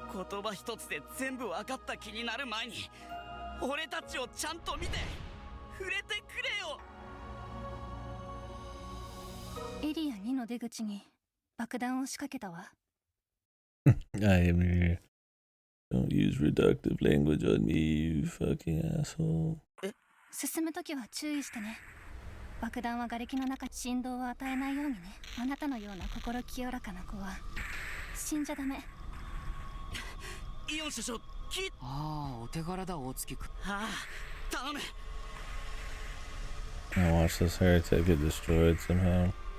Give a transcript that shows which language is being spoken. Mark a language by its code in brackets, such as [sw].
[ja] 言葉一つで全部分かった気になる前に俺たちをちゃんと見て触れてくれよ。エリア2の出口に爆弾を仕掛けたわ。 [en] I am here. Don't use reductive language on me, you fucking asshole. [ja] 進むときは注意してね。爆弾は瓦礫の中に振動を与えないようにね。あなたのような心清らかな子は死んじゃダメ。イオン首相、ああ、お手柄だ、大月くん。ああ、頼む。 [en] I watch this heretic get destroyed somehow.